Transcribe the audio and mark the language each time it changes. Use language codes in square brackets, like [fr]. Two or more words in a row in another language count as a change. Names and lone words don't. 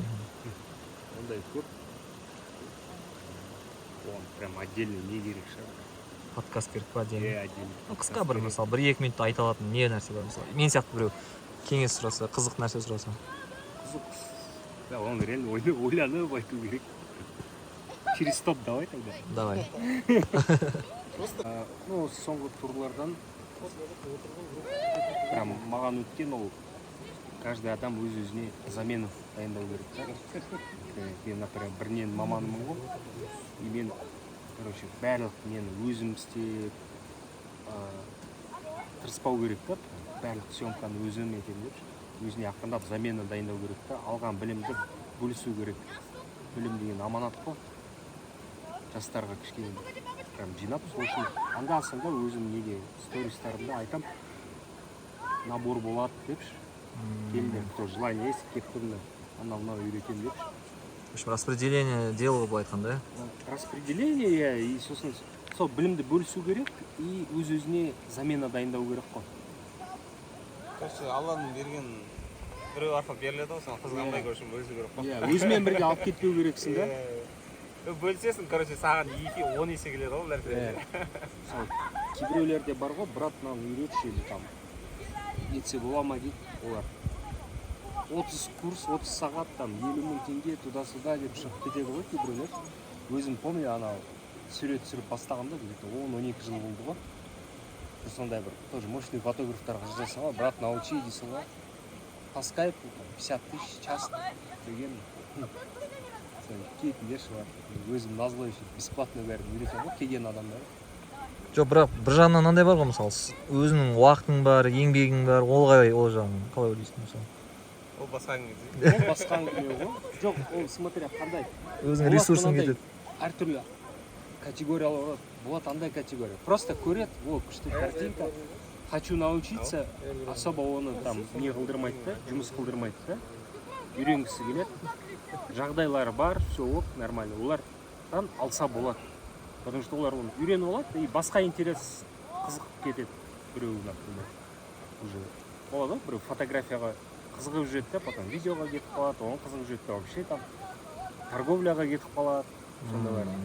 [kk] Ондай көп. Оған [ru] прям отдельно [kk] не керек шығар. Подкаст керек па отдельно? [ru] Отдельно. [kk] Қысқа бір мысалы 1-2 минутта айта алатын не нәрсе бар мысалы? Мен сияқты біреу кеңес сұраса, қызық нәрсе сұраса. Да, оны реально ойланып айту керек. [ru] Через стоп давай тогда. Давай. Ну, [kk] осы соңғы турлардан прям маған өткен ол каждый адам өз-өзіне замена дайындау керек та. Мен, например, бір ненің маманымын ғой. И мен, короче, барлық нені өзім істеп, тырыспау керек та. Барлық съемканы өзім етем деп. Өзіне ақырындап замена дайындау керек та. Алған білімді бөлісу керек. Білім деген аманат қой. Жастарға кішкене прям жинап, сол үшін анда-санда өзім неге стористарымда айтам, набор болады депші. Келдер, [ru] кто желание есть, [kk] келіп тұрмын, анау үйретем депші. [ru] В общем, распределение дела [kk] былай айтқанда, Распределение, и сосын сол білімді бөлісу керек, и өз-өзіне замена дайындау керек қой. Короче, Алланың берген біреу арқылы беріледі ғой, саған қызғанбай көршін бөлісу керек қой. Иә, өзімен бірге алып кетпеу керексің да. Бөлісесің, короче, саған 2-10 есе келеді ғой нәрсе. Сол кейбіреулерде бар ғой, брат мынаны үйретші или там етсе бола ма дейді, олар 30 курс, 30 сағат, там 50 мың теңге туда-сюда деп шығып кетеді ғой кейбіреулер. Өзім помню, анау сурет түсіріп бастағанда, где-то 10-12 жыл болды ғой. Бір сондай бір [ru] тоже мощный [kk] фотографтарға жазасың ғой, брат, научи дейсің ғой. [ru] По скайпу 50 тысяч час [kk] деген кейтіндер шығар. Өзім назлы үшін бесплатно бәрін үйретем ғой, келген адамдар. жоқ, бірақ бір жағынан мынандай бар ғой, мысалы, өзінің уақытың бар, еңбегің бар, ол жағынан қалай ойлайсың мысалы? Ол басқа әңгіме. Ол басқа әңгіме ғой. Жоқ, ол смотря қандай. Өзің ресурсың кетеді. Әртүрлі категориялар болады. Болады андай категория. Просто көреді, о, күшті картинка. [ru] Хочу научиться, особо [kk] оны там не қылдырмайды да, жұмыс қылдырмайды да. Үйренгісі келеді. Жағдайлары бар, [ru] все ок, нормально. [kk] Олардан алса болады. [ru] Потому что [kk] олар оны үйреніп алады, и басқа интерес қызығып кетеді біреуі, например. Уже болады ғой, біреу фотографияға қызығып жүреді да, потом видеоға кетіп қалады, оған қызығып жүреді да, [ru] вообще там [kk] торговляға кетіп қалады, сондайлар.